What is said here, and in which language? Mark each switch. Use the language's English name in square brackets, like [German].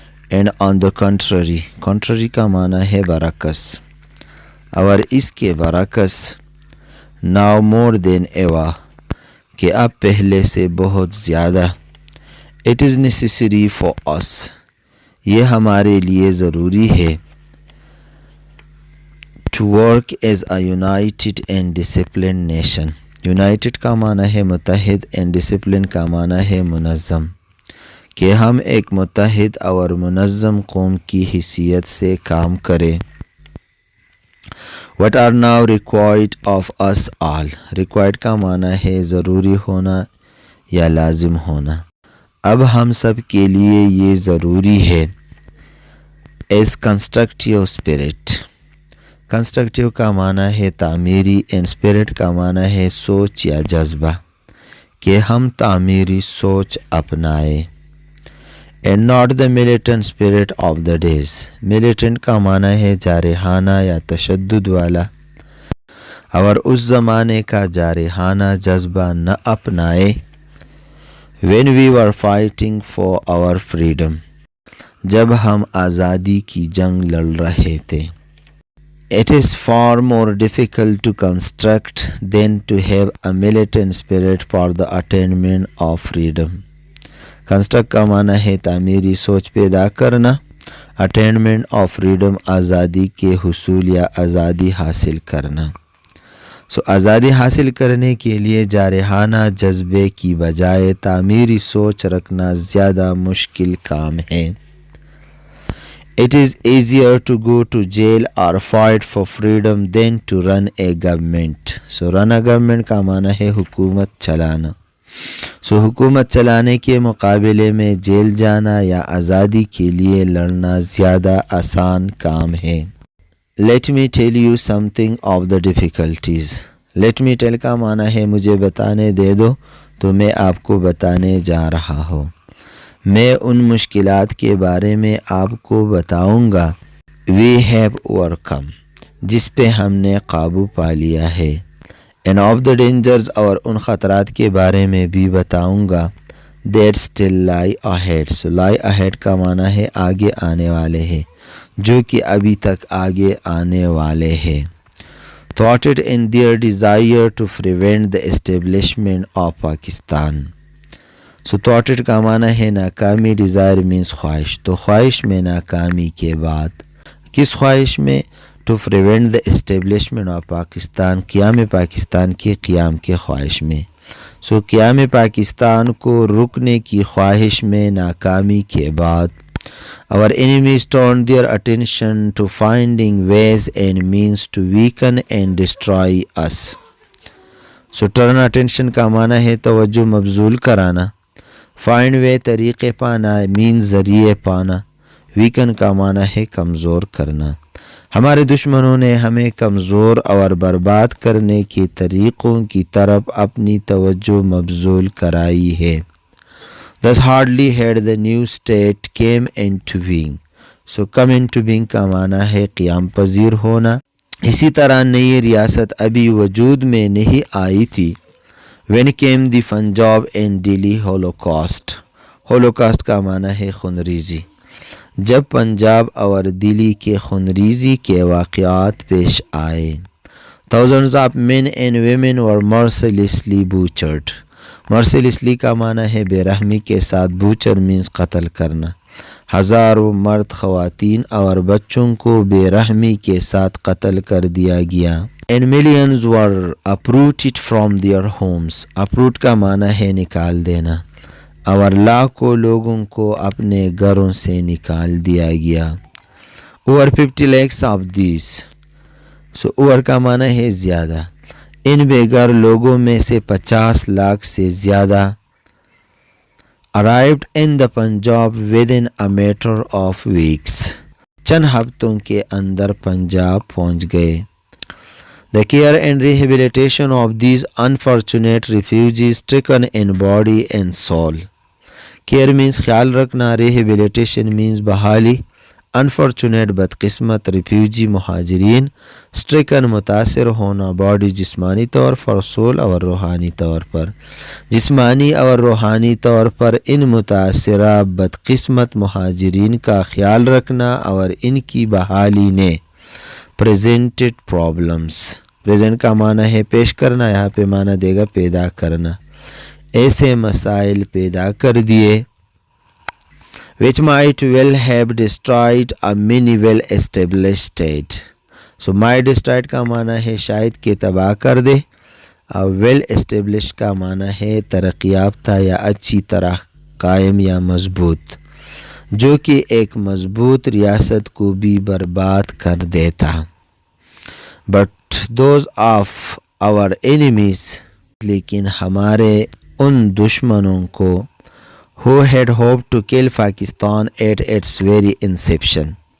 [English] and on the contrary, [Urdu] کنٹرری کا معنی ہے برعکس، اور اس کے برعکس [English] now more than ever, [Urdu] کہ اب پہلے سے بہت زیادہ. [English] it is necessary for us, [Urdu] یہ ہمارے لیے ضروری ہے. [English] to work as a united and disciplined nation. [Urdu] United کا معنی ہے متحد and discipline کا معنی ہے منظم، کہ ہم ایک متحد اور منظم قوم کی حیثیت سے کام کریں. [English] What are now required of us all. [Urdu] Required کا معنی ہے ضروری ہونا یا لازم ہونا. اب ہم سب کے لیے یہ ضروری ہے. [English] As constructive spirit. [Urdu] کنسٹرکٹیو کا معنی ہے تعمیری and spirit کا معنی ہے سوچ یا جذبہ، کہ ہم تعمیری سوچ اپنائیں. [English] And not the militant spirit of the days. [Urdu] militant کا معنی ہے جارحانہ یا تشدد والا، اور اس زمانے کا جارحانہ جذبہ نہ اپنائے. [English] When we were fighting for our freedom. [Urdu] جب ہم آزادی کی جنگ لڑ رہے تھے. [English] It is far more difficult to construct than to have a militant spirit for the attainment of freedom. [Urdu] Construct کا معنی ہے تعمیری سوچ پیدا کرنا، اٹینمنٹ آف فریڈم آزادی کے حصول یا آزادی حاصل کرنا. آزادی حاصل کرنے کے لیے جارحانہ جذبے کی بجائے تعمیری سوچ رکھنا زیادہ مشکل کام ہے. [English] It is easier to go to jail or fight for freedom than to run a government. [Urdu] run a government کا معنی ہے حکومت چلانا. حکومت چلانے کے مقابلے میں جیل جانا یا آزادی کے لیے لڑنا زیادہ آسان کام ہے. [English] Let me tell you something of the difficulties. [Urdu] Let me tell کا معنی ہے مجھے بتانے دے دو، تو میں آپ کو بتانے جا رہا ہوں. میں ان مشکلات کے بارے میں آپ کو بتاؤں گا. [English] We have overcome. [Urdu] جس پہ ہم نے قابو پا لیا ہے. [English] And of the dangers [Urdu] اور ان خطرات کے بارے میں بھی بتاؤں گا. [English] That still lie ahead. [Urdu] lie ahead کا معنی ہے آگے آنے والے ہیں، جو کہ ابھی تک آگے آنے والے ہیں. [English] Thwarted in their desire to prevent the establishment of Pakistan. [Urdu] thwarted کا معنی ہے ناکامی. desire means خواہش، تو خواہش میں ناکامی کے بعد. کس خواہش میں؟ [English] to prevent the establishment of [Urdu] Pakistan, قیام پاکستان کے قیام کے خواہش میں. قیام پاکستان کو رکنے کی خواہش میں ناکامی کے بعد. [English] Our enemies turned their attention to finding ways and means to weaken and destroy us. [Urdu] turn attention کا معنی ہے توجہ مبذول کرانا. find way طریقے پانا، means ذریعے پانا. weaken کا معنی ہے کمزور کرنا. ہمارے دشمنوں نے ہمیں کمزور اور برباد کرنے کے طریقوں کی طرف اپنی توجہ مبذول کرائی ہے. [English] Thus hardly had the new state came into being. [Urdu] come into being کا معنی ہے قیام پذیر ہونا. اسی طرح نئی ریاست ابھی وجود میں نہیں آئی تھی. [English] When came the Punjab and Delhi Holocaust. [Urdu] Holocaust کا معنی ہے خونریزی. جب پنجاب اور دلی کے خونریزی کے واقعات پیش آئے. [English] Thousands of men and women were mercilessly butchered. [Urdu] mercilessly کا معنی ہے بے رحمی کے ساتھ. butcher means قتل کرنا. ہزاروں مرد، خواتین اور بچوں کو بے رحمی کے ساتھ قتل کر دیا گیا. [English] And millions were uprooted from their homes. [Urdu] uproot کا معنی ہے نکال دینا. اور لاکھوں لوگوں کو اپنے گھروں سے نکال دیا گیا. [English] over 50 lakhs of these. [Urdu] over کا معنی ہے زیادہ. ان بے گھر لوگوں میں سے 50 لاکھ سے زیادہ [English] arrived in the Punjab within a matter of weeks. [Urdu] چند ہفتوں کے اندر پنجاب پہنچ گئے. [English] The care and rehabilitation of these unfortunate refugees stricken in body and soul. [Urdu] Care means خیال رکھنا. rehabilitation means بحالی. unfortunate بدقسمت. refugee مہاجرین. stricken متاثر ہونا. body جسمانی طور پر، soul اور روحانی طور پر. جسمانی اور روحانی طور پر ان متاثرہ بدقسمت مہاجرین کا خیال رکھنا اور ان کی بحالی نے [English] presented problems. [Urdu] present کا معنی ہے پیش کرنا، یہاں پہ معنی دے گا پیدا کرنا. ایسے مسائل پیدا کر دیے [English] which might well have destroyed a many well established state. [Urdu] So my destroyed کا معنی ہے شاید کہ تباہ کر دے، اور ویل اسٹیبلش کا معنی ہے ترقی یافتہ یا اچھی طرح قائم یا مضبوط، جو کہ ایک مضبوط ریاست کو بھی برباد کر دیتا۔ [English] but those of our enemies, [Urdu] لیکن ہمارے ان دشمنوں کو [English] who had hoped to kill Pakistan at its very inception.